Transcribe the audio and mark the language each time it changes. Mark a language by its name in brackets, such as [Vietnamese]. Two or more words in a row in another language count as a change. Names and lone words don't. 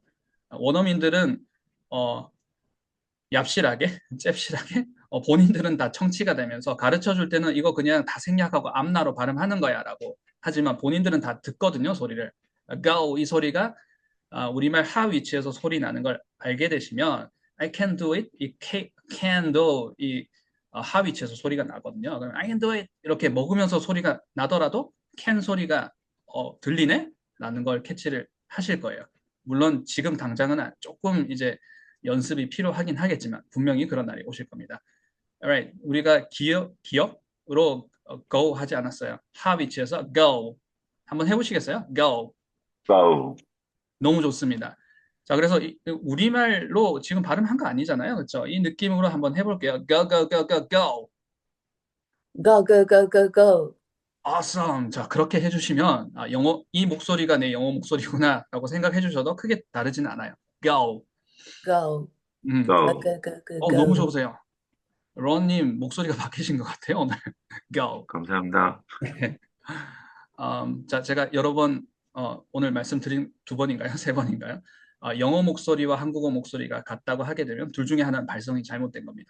[Korean] 원어민들은 어, 얍실하게, 잽실하게 본인들은 다 청취가 되면서 가르쳐 줄 때는 이거 그냥 다 생략하고 앞나로 발음하는 거야 라고 하지만 본인들은 다 듣거든요, 소리를. go 이 소리가 우리말 하 위치에서 소리 나는 걸 알게 되시면 [English] I can do it, [Korean] 이 [English] can do [Korean] 이 하 위치에서 소리가 나거든요. 그럼 [English] I can do it [Korean] 이렇게 먹으면서 소리가 나더라도 can 소리가 들리네? 라는 걸 캐치를 하실 거예요. 물론 지금 당장은 조금 이제 연습이 필요하긴 하겠지만 분명히 그런 날이 오실 겁니다. Alright, 우리가 기억으로 go 하지 않았어요. 하 위치에서 go 한번 해보시겠어요? go. go, 너무 좋습니다. 자, 그래서 우리말로 지금 발음한 거 아니잖아요. 그렇죠? 이 느낌으로 한번 해볼게요. [English] go, go, go, go, go. go, go, go, go, go, [Korean] Awesome. 자, 그렇게 해주시면 이 목소리가 내 영어 목소리구나라고 생각해 주셔도 크게 다르지는 않아요. go. go, 음. go, go. [English] go, go, go, [Korean] 너무 go. 좋으세요. 론님 목소리가 바뀌신 것 같아요, 오늘. go. 감사합니다. 자, 제가 여러 번 오늘 말씀드린 두 번인가요? 세 번인가요? 영어 목소리와 한국어 목소리가 같다고 하게 되면 둘 중에 하나는 발성이 잘못된 겁니다.